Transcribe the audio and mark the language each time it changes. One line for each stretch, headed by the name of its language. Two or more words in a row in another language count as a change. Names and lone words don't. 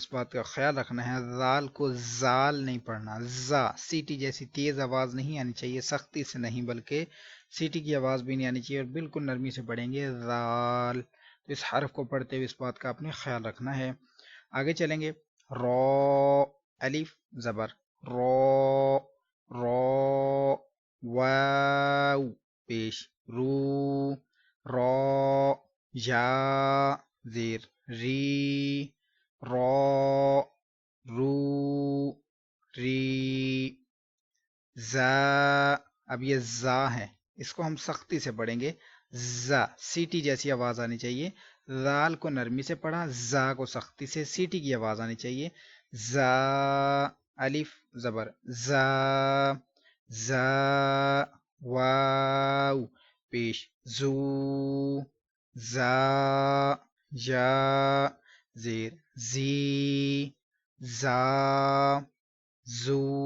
Urdu: بات کا خیال رکھنا ہے ذال کو زال نہیں پڑھنا زا سیٹی جیسی تیز آواز نہیں آنی چاہیے سختی سے نہیں بلکہ سیٹی کی آواز بھی نہیں آنی چاہیے اور بالکل نرمی سے پڑھیں گے ذال تو اس حرف کو پڑھتے ہوئے اس بات کا آپ نے خیال رکھنا ہے آگے چلیں گے رو الف زبر رو رو واو پیش رو رو یا زیر ری رو رو ری زا اب یہ زا ہے اس کو ہم سختی سے پڑھیں گے زا سیٹی جیسی آواز آنی چاہیے زال کو نرمی سے پڑھا زا کو سختی سے سیٹی کی آواز آنی چاہیے زا الف زبر زا زا واو پیش زو زا یا زیر زی زا زو